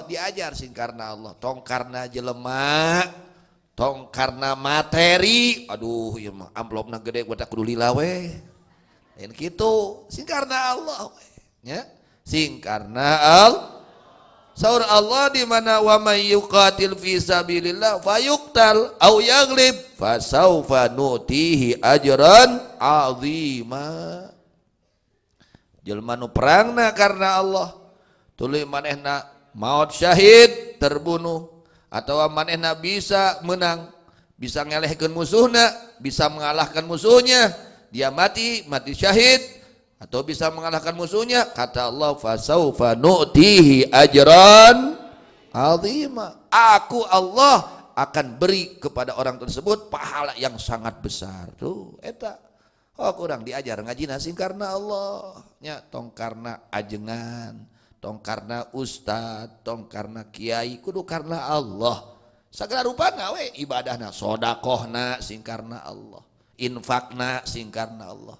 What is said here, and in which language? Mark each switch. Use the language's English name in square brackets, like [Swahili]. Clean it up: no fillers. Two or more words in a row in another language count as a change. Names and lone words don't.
[Sundanese] Diajar sing karena Allah, tong karena jelema, tong karena materi. Aduh ieu mah amplopna gede buat kudu lila we. Lain kitu, sing karena Allah we. Ya, sing karena Allah. Saur Allah di mana [Arabic] ومن يقاتل في سبيل الله فيقتل أو يغلب فسوف نؤتيه أجرا عظيما. [Sundanese] Jelema nu perangna karena Allah, tuluy manehna maut [Indonesian] syahid terbunuh, atau [Sundanese] manehna bisa menang, bisa ngelehkeun musuhna, [Indonesian] bisa mengalahkan musuhnya, dia mati syahid, atau bisa mengalahkan musuhnya. [Arabic] Kata Allah, فسوف نؤتيه أجرا عظيما. [Indonesian] Aku Allah akan beri kepada orang tersebut pahala yang sangat besar. [Sundanese] Tuh eta. Oh kurang diajar ngaji sing karena Allah. Nya tong karena ajengan, tong karena ustad, tong karena kiai, kudu karena Allah. Sagala rupana we ibadahna, sodakohna sing karena Allah, infakna sing karena Allah.